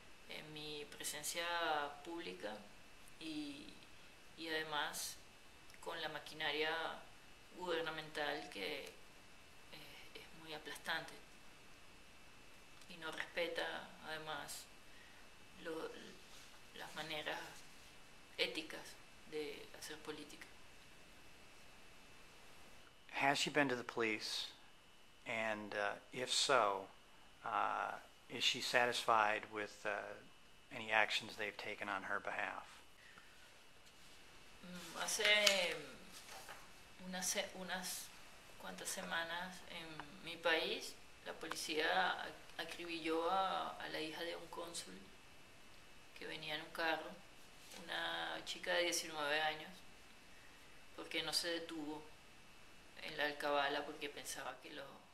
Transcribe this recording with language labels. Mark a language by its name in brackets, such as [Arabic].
[Spanish] En mi presencia pública y además con la maquinaria gubernamental que es muy aplastante y no respeta además las maneras éticas de hacer política. [English] Has she been to the police? And if so, is she satisfied with any actions they've taken on her behalf? [Spanish] Hace unas cuantas semanas en mi país la policía acribilló a la hija de un cónsul que venía en un carro, una chica de 19 años, porque no se detuvo en la alcabala porque pensaba que lo